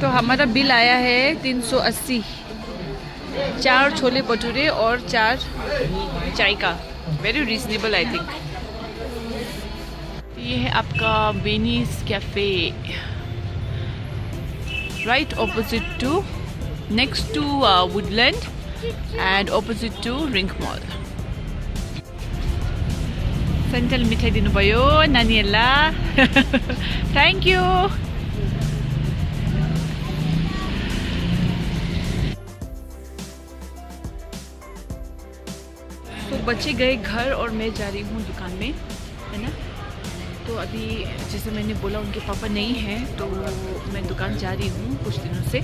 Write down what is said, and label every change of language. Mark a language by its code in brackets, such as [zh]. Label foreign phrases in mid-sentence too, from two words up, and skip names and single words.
[hi] तो हमारा बिल आया है 380, 4 छोले भटूरे और 4 चाय का। [en] very reasonable I think. [hi] ये है आपका बेनीज कैफे, [en] right opposite to, next to Woodland and opposite to Ring Mall. [ne] सन्चल मिठाई दिनुभयो नानीहरूलाई। [en] thank you. [hi] तो बच्चे गए घर और मैं जा रही हूँ दुकान में, है ना। तो अभी जैसे मैंने बोला उनके पापा नहीं हैं, तो मैं दुकान जा रही हूँ कुछ दिनों से।